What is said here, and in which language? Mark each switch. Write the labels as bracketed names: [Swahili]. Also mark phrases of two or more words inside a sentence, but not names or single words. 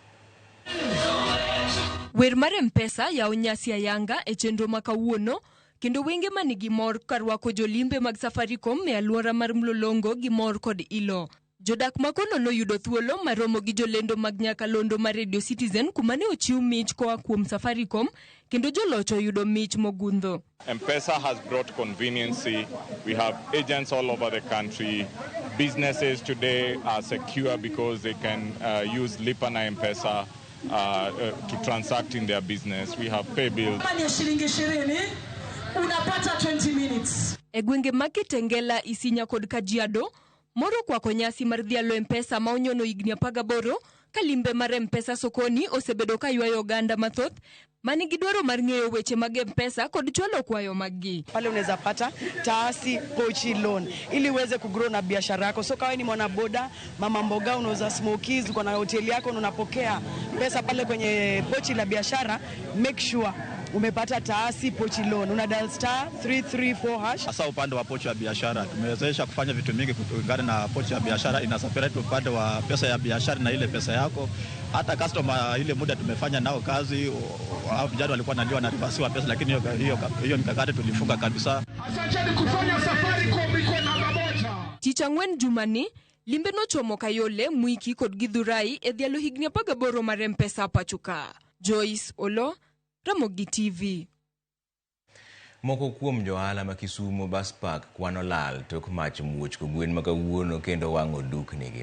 [Luo (Kenya and Tanzania)] Wer mar M-Pesa yawo nyasi ayanga e chenro ma kawuono, kendo wenge manigi mor karwako jolimbe mag Safaricom e alwora mar Mlolongo gi mor kod ilo. Jodak makono no yudo thuolo maromo gi jolendo mag nyakalondo mar Radio Citizen kuma ne ochiw mich koa kuom Safaricom, kendo jolocho yudo mich mogundho. [English] M-Pesa has brought conveniency. We have agents all over the country. Businesses today are secure because they can use Lipa na M-Pesa to transact in their business. We have pay bills. [Swahili] Unapata 20 minutes. [Luo (Kenya and Tanzania)] E gwenge ma Kitengela, Isinya kod Kajiado, moro kwako nyasi mar dhialo M-Pesa ma onyono higni 18, kalimbe mar M-Pesa sokoni osebedo ka ywayo oganda mathoth manigi dwaro mar ng'eyo weche mag M-Pesa kod chwalo kwayo maggi. [Swahili] Pale unaweza pata taasi pochi loan ili uweze kugrow na biashara yako. So kama ni mwana boda, mama mboga, unauza smokies, uko na hoteli yako, unapokea pesa pale kwenye pochi la biashara, [English] make sure [Swahili] umepata taasi pochi loan. Una dial *334#. Sasa upande wa pochi ya biashara tumewezesha kufanya vitu mingi kulingana na pochi ya biashara, ina separate upande wa pesa ya biashara na ile pesa yako. Hata customer ile muda tumefanya nao kazi, au vijana walikuwa wanaliwa na ribasiwa pesa, lakini hiyo mikakati tulifunga kabisa. Asanteni kufanya Safaricom iko namba 1. [Luo (Kenya and Tanzania)] Chichangwen Jumani limbe no chomo Kayole, Mwiki kod Githurai e dhialo higni 18 mar M-Pesa pachuka. Joyce Olo, Ramogi TV. Moko kuom johala ma Kisumo Bus Park kwano lal tok mach muoch ko gwen ma kawuono kendo wang'o duknigi.